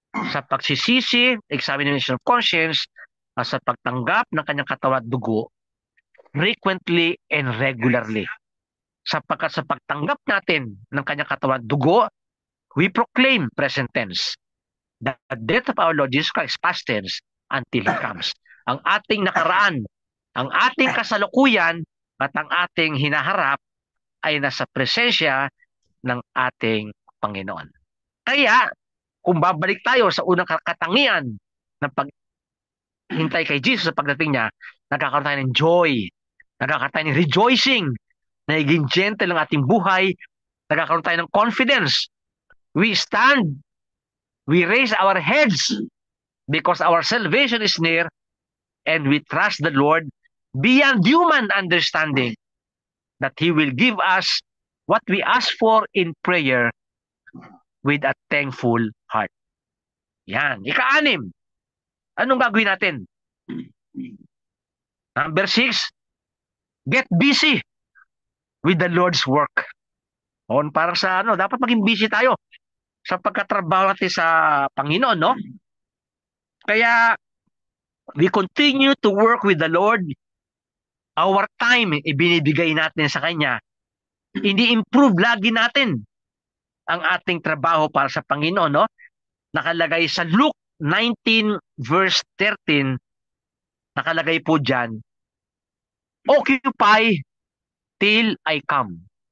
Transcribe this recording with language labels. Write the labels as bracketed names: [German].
[Filipino] Sa pagsisisi, [English] examination of conscience, [Filipino] sa pagtanggap ng kanyang katawan at dugo, [English] frequently and regularly. [Filipino] Sapagkat sa pagtanggap natin ng kanyang katawan at dugo, [English] we proclaim present tense. The death of our Lord Jesus Christ, past tense, until He comes. [Filipino] Ang ating nakaraan, ang ating kasalukuyan, at ang ating hinaharap ay nasa presensya ng ating Panginoon. Kaya, kung babalik tayo sa unang katangian ng paghintay kay Jesus sa pagdating niya, nagkakaroon tayo ng joy, nagkakaroon tayo ng rejoicing, nagiging gentle ang ating buhay, nagkakaroon tayo ng confidence. [English] We stand, we raise our heads because our salvation is near, and we trust the Lord beyond human understanding that He will give us what we ask for in prayer with a thankful heart. Yan. [Filipino] Ika-6, anong gagawin natin? [English] Number 6, get busy with the Lord's work. [Filipino] O, parang sa dapat maging busy tayo sa pagkatrabaho natin sa Panginoon, no? [English] Kaya we continue to work with the Lord. Our time, [Filipino] ibinibigay natin sa Kanya. Ini-improve lagi natin ang ating trabaho para sa Panginoon, no? Nakalagay sa Luke 19 verse 13, nakalagay po dyan, [English] occupy till I come.